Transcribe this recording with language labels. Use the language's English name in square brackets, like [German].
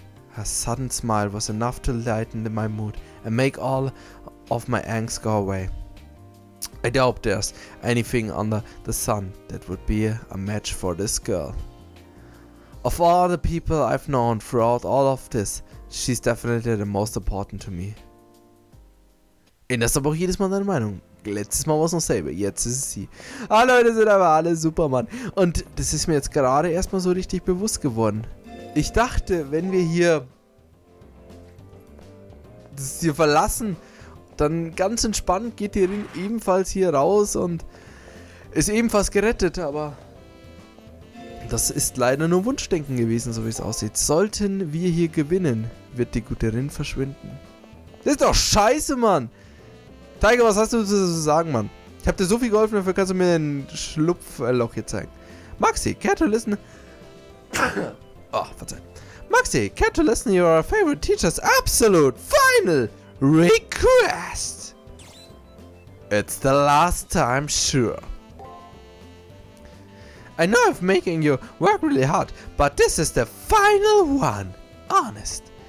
[English] Her sudden smile was enough to lighten my mood and make all of my angst go away. I doubt there's anything under the sun that would be a match for this girl. Of all the people I've known throughout all of this, she's definitely the most important to me. [German] Änderst aber auch jedes Mal deine Meinung. Letztes Mal war es noch Saber, jetzt ist es sie. Ah Leute, sind aber alle super, Mann. Und das ist mir jetzt gerade erstmal so richtig bewusst geworden. Ich dachte, wenn wir hier das hier verlassen, dann ganz entspannt geht die Rin ebenfalls hier raus und ist ebenfalls gerettet, aber das ist leider nur Wunschdenken gewesen, so wie es aussieht. Sollten wir hier gewinnen, wird die gute Rin verschwinden. Das ist doch scheiße, Mann! Tiger, was hast du zu sagen, Mann? Ich hab dir so viel geholfen, dafür kannst du mir ein Schlupfloch hier zeigen. [English] Maxi, care to listen... [German] Oh, verzeih. [English] Maxi, care to listen your favorite teacher's absolute final request? It's the last time, sure. I know I'm making you work really hard, but this is the final one. Honest.